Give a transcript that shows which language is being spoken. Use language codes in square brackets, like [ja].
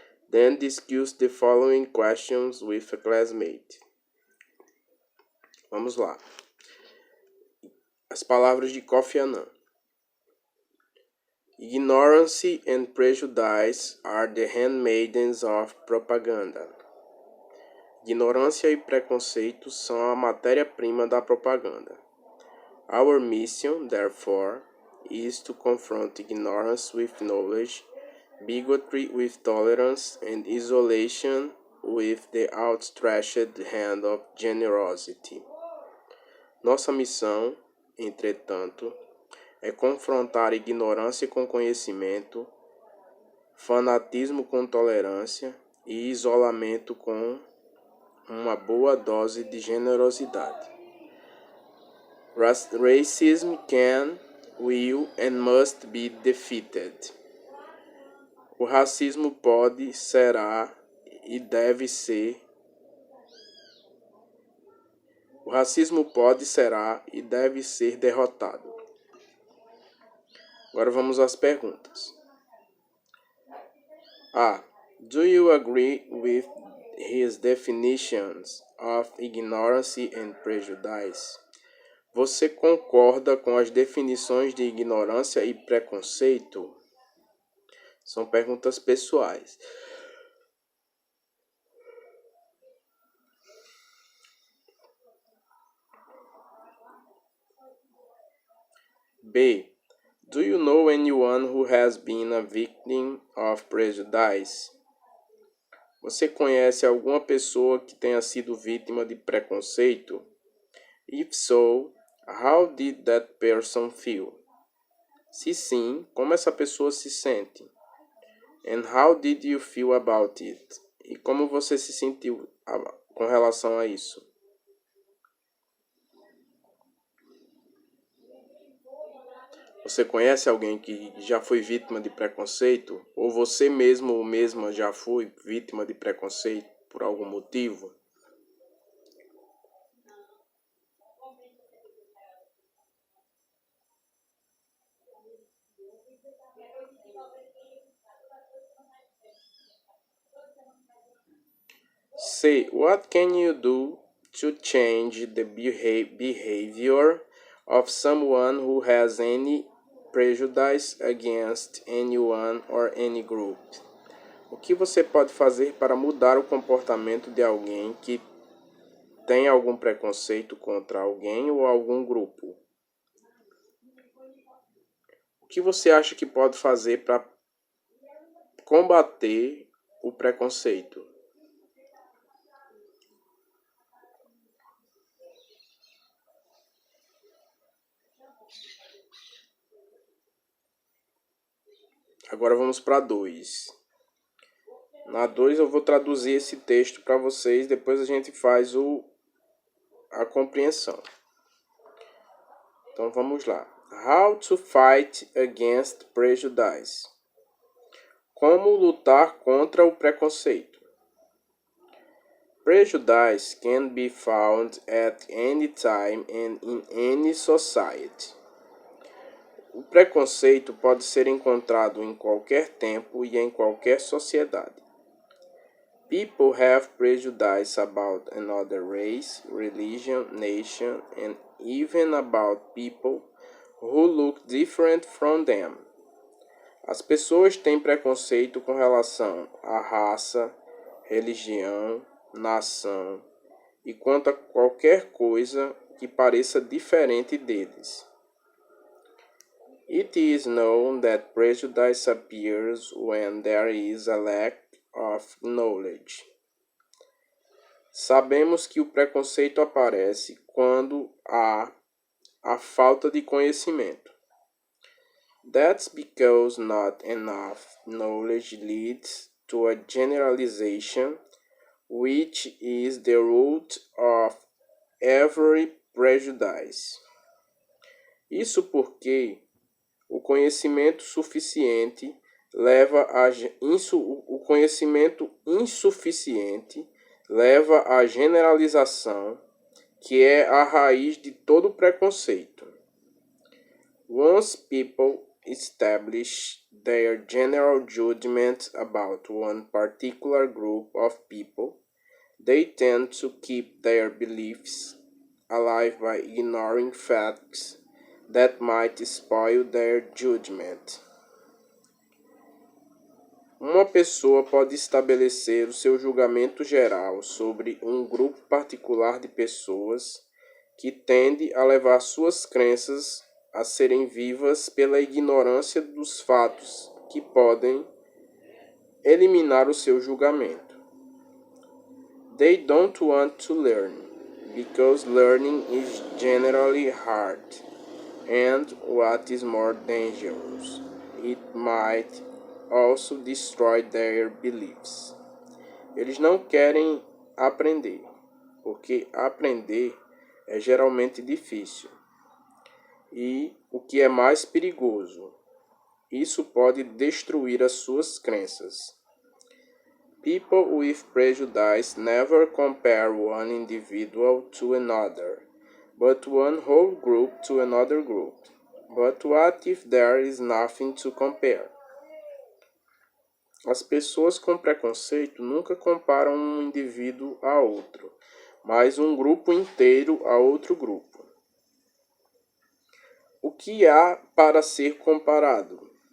[en] Then discuss the following questions with a classmate. [pt] Vamos lá. As palavras de Kofi Annan. [en] Ignorance and prejudice are the handmaidens of propaganda. [pt] Ignorância e preconceito são a matéria-prima da propaganda. [en] Our mission, therefore, is to confront ignorance with knowledge, bigotry with tolerance, and isolation with the outstretched hand of generosity. [pt] Nossa missão, entretanto, é confrontar ignorância com conhecimento, fanatismo com tolerância e isolamento com uma boa dose de generosidade. [en] Racism can, will and must be defeated. [pt] O racismo pode, será e deve ser. O racismo pode, será e deve ser derrotado. Agora vamos às perguntas. A. [en] Do you agree with his definitions of ignorance and prejudice? [pt] Você concorda com as definições de ignorância e preconceito? São perguntas pessoais. B. [en] Do you know anyone who has been a victim of prejudice? [pt] Você conhece alguma pessoa que tenha sido vítima de preconceito? [en] If so, how did that person feel? [pt] Se sim, como essa pessoa se sente? [en] And how did you feel about it? [pt] E como você se sentiu com relação a isso? Você conhece alguém que já foi vítima de preconceito? Ou você mesmo ou mesma já foi vítima de preconceito por algum motivo? C. [en] What can you do to change the behavior of someone who has any prejudice against anyone or any group? [pt] O que você pode fazer para mudar o comportamento de alguém que tem algum preconceito contra alguém ou algum grupo? O que você acha que pode fazer para combater o preconceito? Agora vamos para 2. Na 2 eu vou traduzir esse texto para vocês, depois a gente faz a compreensão. Então vamos lá. [en] How to fight against prejudice. [pt] Como lutar contra o preconceito. [en] Prejudice can be found at any time and in any society. [pt] O preconceito pode ser encontrado em qualquer tempo e em qualquer sociedade. [en] People have prejudice about another race, religion, nation, and even about people who look different from them. [pt] As pessoas têm preconceito com relação à raça, religião, nação e quanto a qualquer coisa que pareça diferente deles. [en] It is known that prejudice appears when there is a lack of knowledge. [pt] Sabemos que o preconceito aparece quando há a falta de conhecimento. [en] That's because not enough knowledge leads to a generalization, which is the root of every prejudice. [pt] Isso porque o conhecimento suficiente leva a o conhecimento insuficiente leva à generalização, que é a raiz de todo preconceito. [en] Once people establish their general judgment about one particular group of people, they tend to keep their beliefs alive by ignoring facts that might spoil their judgment. [pt] Uma pessoa pode estabelecer o seu julgamento geral sobre um grupo particular de pessoas que tende a levar suas crenças a serem vivas pela ignorância dos fatos que podem eliminar o seu julgamento. [en] They don't want to learn, because learning is generally hard. And what is more dangerous, it might also destroy their beliefs. [pt] Eles não querem aprender, porque aprender é geralmente difícil. E o que é mais perigoso, isso pode destruir as suas crenças. [en] People with prejudice never compare one individual to another, but one whole group to another group. But what if there is nothing to compare? [pt] As pessoas com preconceito nunca comparam um indivíduo a outro, mas um grupo inteiro a outro grupo. O que há para ser comparado?